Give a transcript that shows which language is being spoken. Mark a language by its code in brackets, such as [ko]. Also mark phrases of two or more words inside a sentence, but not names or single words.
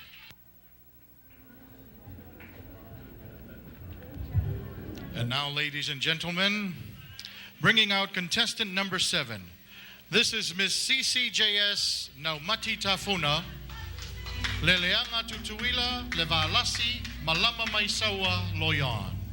[en] And now, ladies and gentlemen, bringing out contestant number 7. This is Miss CCJS Naumati Tafuna, Leleanga Tutuila, Levalasi, Malama Maisawa, Loyan.